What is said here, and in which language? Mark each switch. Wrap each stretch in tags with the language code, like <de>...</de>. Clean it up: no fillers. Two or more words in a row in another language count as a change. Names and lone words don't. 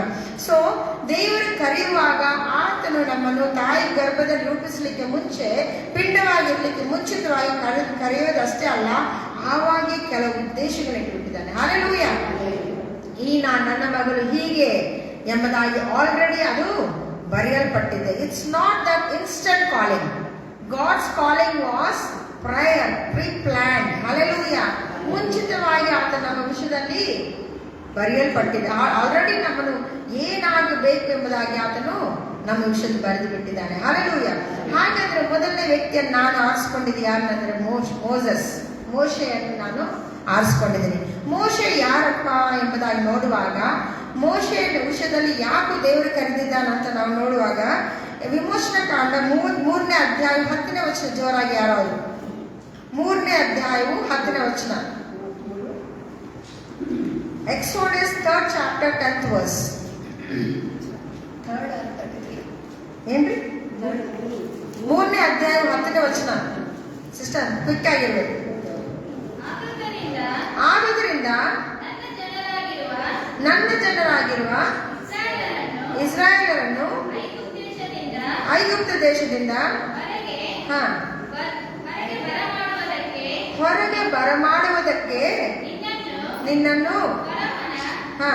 <kn>ಸೊ ದೇವರು ಕರೆಯುವಾಗ ಆತನು ನಮ್ಮನ್ನು ತಾಯಿ ಗರ್ಭದಲ್ಲಿ ರೂಪಿಸಲಿಕ್ಕೆ ಮುಂಚೆ ಪಿಂಡವಾಗಿರ್ಲಿಕ್ಕೆ ಮುಂಚಿತವಾಗಿ ಕರೆಯೋದಷ್ಟೇ ಅಲ್ಲ, ಆವಾಗೆ ಕೆಲವು ಉದ್ದೇಶಗಳಿಟ್ಟಿದ್ದಾನೆ. ಹಲ್ಲೆಲೂಯಾ. ನನ್ನ ಮಗಳು ಹೀಗೆ ಎಂಬುದಾಗಿ ಆಲ್ರೆಡಿ ಅದು ಬರೆಯಲ್ಪಟ್ಟಿದೆ.</kn> <en>It's not that instant calling. God's calling was prior, pre-planned. ಹಲ್ಲೆಲೂಯಾ.</en> <kn>ಮುಂಚಿತವಾಗಿ ಆತ ನಮ್ಮ ವಿಷಯದಲ್ಲಿ ಬರೆಯಲ್ಪಟ್ಟಿದೆ. ಆಲ್ರೆಡಿ ನಮ್ಮನ್ನು ಏನಾಗಬೇಕು ಎಂಬುದಾಗಿ ಆತನು ನಮ್ಮ ವಿಷಯದಲ್ಲಿ ಬರೆದು ಬಿಟ್ಟಿದ್ದಾನೆ. ಹಲ್ಲೆಲೂಯಾ. ಹಾಗಾದ್ರೆ ಮೊದಲನೇ ವ್ಯಕ್ತಿಯನ್ನು ನಾನು ಆರಿಸಿಕೊಂಡಿದ್ದು ಯಾರನ್ನಂದ್ರೆ ಮೋಶೆಯನ್ನು ನಾನು ಆರಿಸಿಕೊಂಡಿದ್ದೀನಿ. ಮೋಶೆ ಯಾರಪ್ಪ ಎಂಬುದಾಗಿ ನೋಡುವಾಗ, ಮೋಶೆಯ ವಿಷಯದಲ್ಲಿ ಯಾಕೆ ದೇವರು ಕರೆದಿದ್ದಾನಂತ ನಾವು ನೋಡುವಾಗ, ವಿಮೋಚನಾ ಕಾಂಡ 3ನೇ ಅಧ್ಯಾಯ 10ನೇ ವಚನ. ಜೋರಾಗಿ ಯಾರು? 3ನೇ ಅಧ್ಯಾಯವು 10ನೇ ವಚನ.</kn> <en>ಎಕ್ಸೋಡಸ್ 3rd chapter 10th verse.</en> <kn>ಏನ್ರಿ? 3ನೇ ಅಧ್ಯಾಯ 10ನೇ ವಚನ.</kn> <en>sister quick</en> <kn>ಆಗಿರ್ಬೇಕು. ಆದುದರಿಂದ ನನ್ನ ಜನರಾಗಿರುವ ಇಸ್ರಾಯೇಲರನ್ನು ಐಗುಪ್ತ ದೇಶದಿಂದ ಹೊರಗೆ ಬರಮಾಡುವುದಕ್ಕೆ ನಿನ್ನನ್ನು ಹಾ</kn>